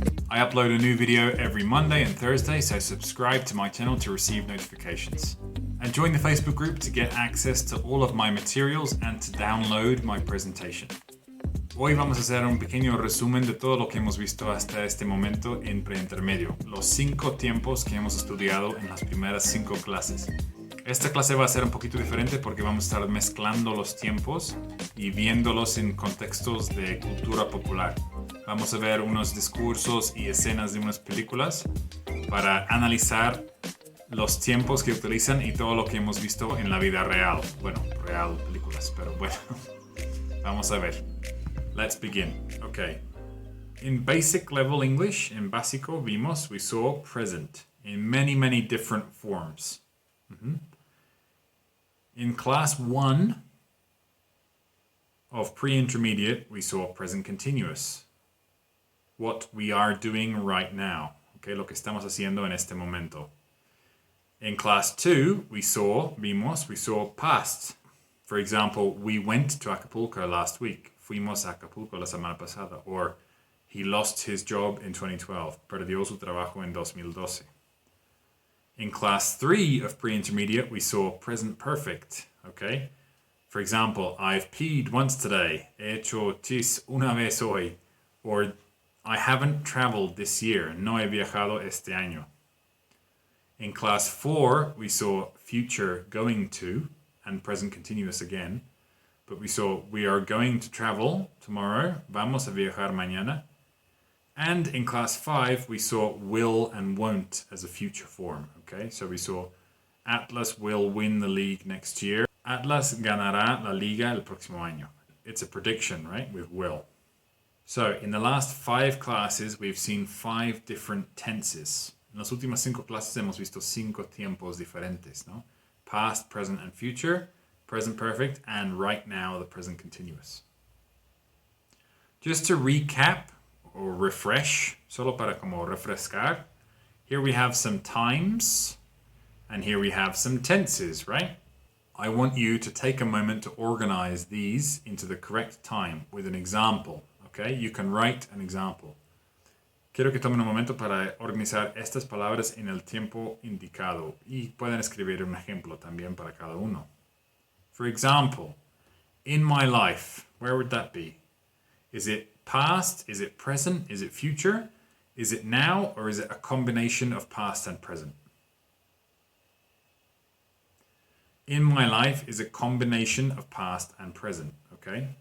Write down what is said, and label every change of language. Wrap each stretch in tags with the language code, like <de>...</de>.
<en>I upload a new video every Monday and Thursday, so subscribe to my channel to receive notifications. And join the Facebook group to get access to all of my materials and to download my presentation.</en> <es>Hoy vamos a hacer un pequeño resumen de todo lo que hemos visto hasta este momento en pre-intermedio, los 5 tiempos que hemos estudiado en las primeras 5 clases. Esta clase va a ser un poquito diferente porque vamos a estar mezclando los tiempos y viéndolos en contextos de cultura popular. Vamos a ver unos discursos y escenas de unas películas para analizar los tiempos que utilizan y todo lo que hemos visto en la vida real. Bueno, real películas, pero bueno, vamos a ver.</es> <en>Let's begin. Okay. In basic level English, in básico, we saw present in many different forms. In class 1 of pre-intermediate, we saw present continuous. What we are doing right now.</en> <es>Okay, lo que estamos haciendo en este momento.</es> <en>In class 2, we saw past. For example, we went to Acapulco last week.</en> <es>Fuimos a Acapulco la semana pasada.</es> <en>Or, he lost his job in 2012.</en> <es>Perdió su trabajo en 2012.</es> <en>In class 3 of pre-intermediate, we saw present perfect. Okay? For example, I've peed once today.</en> <es>He hecho tis una vez hoy.</es> <en>Or, I haven't traveled this year.</en> <es>No he viajado este año.</es> <en>In class 4, we saw future going to and present continuous again. But we saw we are going to travel tomorrow.</en> <es>Vamos a viajar mañana.</es> <en>And in class 5, we saw will and won't as a future form. Okay, so we saw Atlas will win the league next year.</en> <es>Atlas ganará la liga el próximo año.</es> <en>It's a prediction, right, with will. So in the last 5 classes, we've seen 5 different tenses.</en> <es>En las últimas 5 clases hemos visto 5 tiempos diferentes, ¿no?</es> <en>Past, present, and future. Present perfect, and right now the present continuous. Just to recap or refresh,</en> <es>solo para como refrescar,</es> <en>here we have some times and here we have some tenses, right? I want you to take a moment to organize these into the correct time with an example, okay? You can write an example.</en> <es>Quiero que tomen un momento para organizar estas palabras en el tiempo indicado y pueden escribir un ejemplo también para cada uno.</es> <en>For example, in my life, where would that be? Is it past? Is it present? Is it future? Is it now? Or is it a combination of past and present? In my life is a combination of past and present, okay?</en>